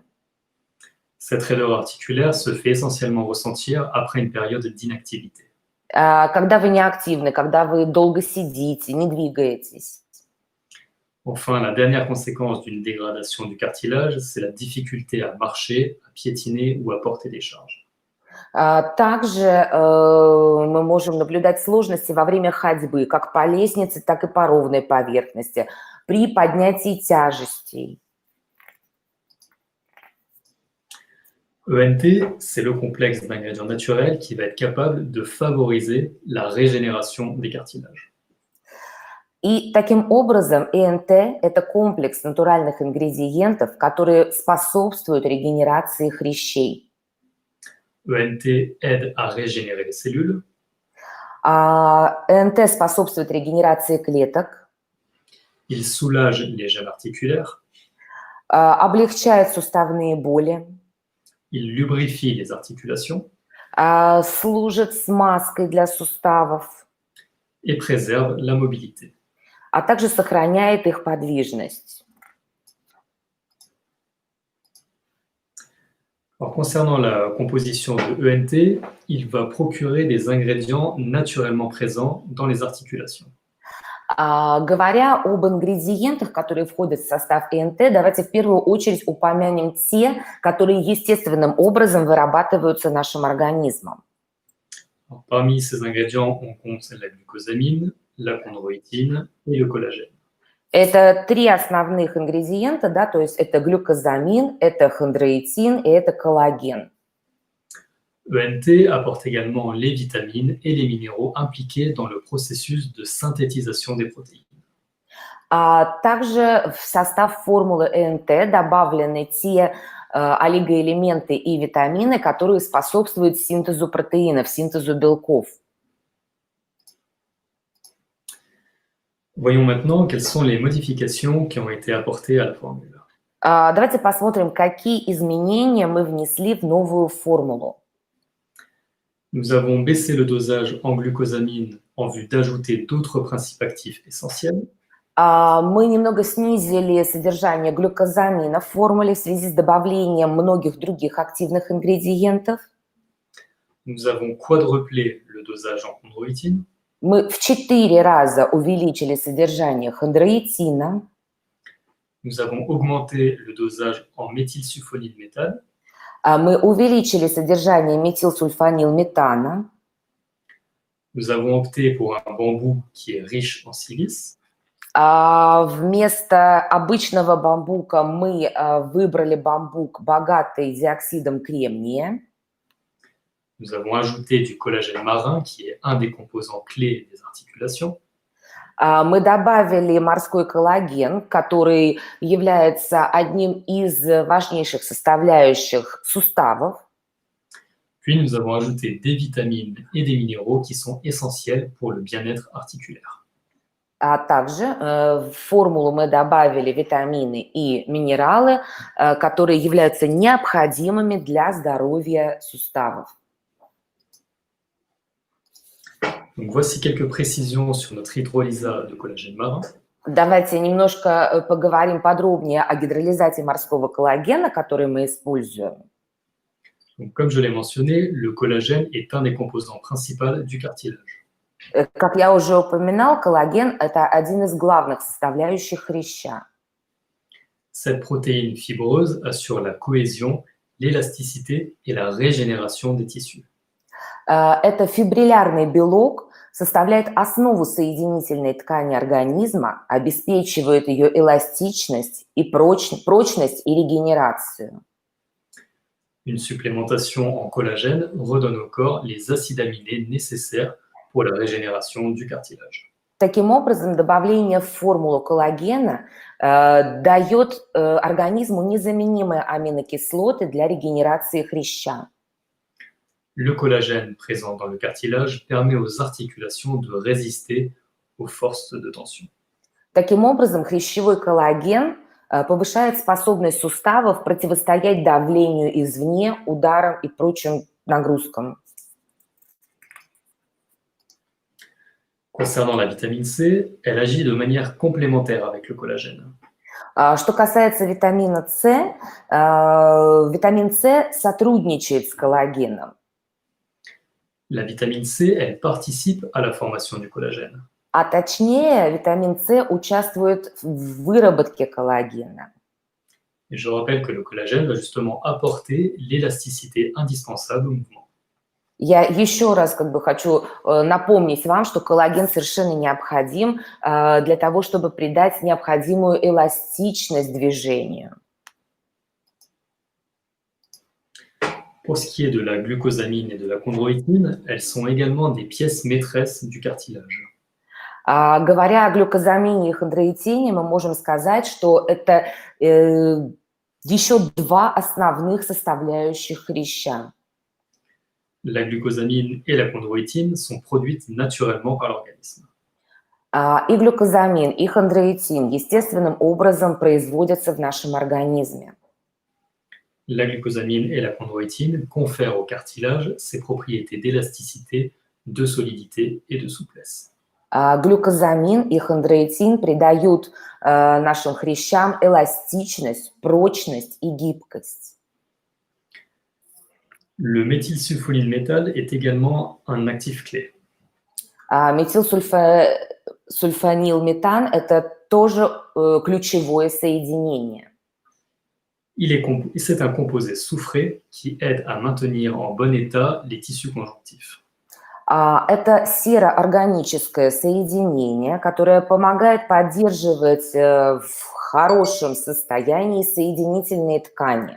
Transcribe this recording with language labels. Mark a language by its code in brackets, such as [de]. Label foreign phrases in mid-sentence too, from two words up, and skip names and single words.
[fr] Cette raideur articulaire se fait essentiellement ressentir après une période d'inactivité. [ru] Когда вы неактивны, когда вы долго сидите, не двигаетесь. [fr] Enfin, la dernière conséquence d'une dégradation du cartilage, c'est la difficulté à marcher, à piétiner ou à porter des charges. [ru] Также мы можем наблюдать сложности во время ходьбы, как по лестнице, так и по ровной поверхности, при поднятии тяжестей. [fr] ENT, c'est le complexe d'ingrédients naturels qui va être capable de favoriser la régénération des cartilages. [ru] И таким образом ЭНТ– это комплекс натуральных ингредиентов, которые способствуют регенерации хрящей. [fr] ENT aide à régénérer les cellules. [ru] ЭНТ способствует регенерации клеток, [fr] Il soulage les gènes articulaires. [ru] облегчает суставные боли, [fr] Il lubrifie les articulations [ru] служит смазкой для суставов, [fr] et préserve la mobilité. [ru] а также сохраняет их подвижность. [fr] Alors, concernant la composition de ENT, il va procurer des ingrédients naturellement présents dans les articulations. [ru] Говоря об ингредиентах, которые входят в состав ЭНТ, давайте в первую очередь упомянем те, которые естественным образом вырабатываются нашим организмом. [fr] Alors, parmi ces ingrédients, on compte la glucosamine, la chondroïtine et le collagène. [ru] Это три основных ингредиента, да, то есть это глюкозамин, это хондроитин и это коллаген. [fr] ENT apporte également les vitamines et les minéraux impliqués dans le processus de synthétisation des protéines. [ru] Также в состав формулы ЭНТ добавлены те олигоэлементы и витамины, которые способствуют синтезу протеинов, синтезу белков. [fr] Voyons maintenant quelles sont les modifications qui ont été apportées à la formule. [ru] Давайте посмотрим, какие изменения мы внесли в новую формулу. [fr] Nous avons baissé le dosage en glucosamine en vue d'ajouter d'autres principes actifs essentiels. [ru] Мы немного снизили содержание глюкозамина в формуле в связи с добавлением многих других активных ингредиентов. [fr] Nous avons quadruplé le dosage en chondroïtine. [ru] Мы в 4 раза увеличили содержание хондроитина. [fr] Nous avons augmenté le dosage en méthylsulfonylméthane. [ru] Мы увеличили содержание метилсульфанилметана. [fr] Nous avons opté pour un bambou qui est riche en silice. [ru] Вместо обычного бамбука мы выбрали бамбук, богатый диоксидом кремния. [fr] Nous avons ajouté du collagène marin, qui est un des composants clés des articulations. [ru] Мы добавили морской коллаген, который является одним из важнейших составляющих суставов. [fr] Puis nous avons ajouté des vitamines et des minéraux qui sont essentiels pour le bien-être articulaire. [ru] Также в формулу мы добавили витамины и минералы, которые являются необходимыми для здоровья суставов. [fr] Donc, voici quelques précisions sur notre hydrolysa de collagène marin. [ru] Давайте немножко поговорим подробнее о гидролизате морского коллагена, который мы используем. [fr] Donc, comme je l'ai mentionné, le collagène est un des composants principaux du cartilage. [ru] Как я уже упоминал, коллаген – это один из главных составляющих хряща. [fr] Cette protéine fibreuse assure la cohésion, l'élasticité et la régénération des tissus. [ru] Это фибриллярный белок, составляет основу соединительной ткани организма, обеспечивает ее эластичность и прочность и регенерацию. [fr] Une supplémentation en collagène redonne au corps les acides aminés nécessaires pour la régénération du cartilage. [ru] Таким образом, добавление в формулу коллагена дает организму незаменимые аминокислоты для регенерации хряща. [fr] Le collagène présent dans le cartilage permet aux articulations de résister aux forces de tension. [ru] Таким образом, хрящевой коллаген повышает способность суставов противостоять давлению извне, ударам и прочим нагрузкам. [fr] Concernant la vitamine C, elle agit de manière complémentaire avec le collagène. [ru] Что касается витамина С, витамин С сотрудничает с коллагеном. [fr] La vitamine C, elle participe à la formation du collagène. [ru] А точнее, витамин С участвует в выработке коллагена. [fr] Et je rappelle que le collagène va justement apporter l'élasticité indispensable au mouvement. [ru] Я еще раз хочу напомнить вам, что коллаген совершенно необходим для того, чтобы придать необходимую эластичность движению. [fr] Pour ce qui est de la glucosamine et de la chondroïtine, elles sont également des pièces maîtresses du cartilage. [ru] Говоря о глюкозамине и хондроитине, мы можем сказать, что это еще два основных составляющих хряща. [fr] La glucosamine et la chondroïtine sont produites naturellement par l'organisme. [ru] И глюкозамин, и хондроитин естественным образом производятся в нашем организме. [fr] La glucosamine et la chondroïtine confèrent au cartilage ses propriétés d'élasticité, de solidité et de souplesse. [ru] Глюкозамин и хондроитин придают нашим хрящам эластичность, прочность и гибкость. [fr] Le méthylsulfonylmétal est également un actif clé. [ru] Метилсульфанилметан – это тоже ключевое соединение. [fr] C'est un composé soufré qui aide à maintenir en bon état les tissus conjonctifs. [ru] Это сероорганическое соединение, которое помогает поддерживать в хорошем состоянии соединительные ткани.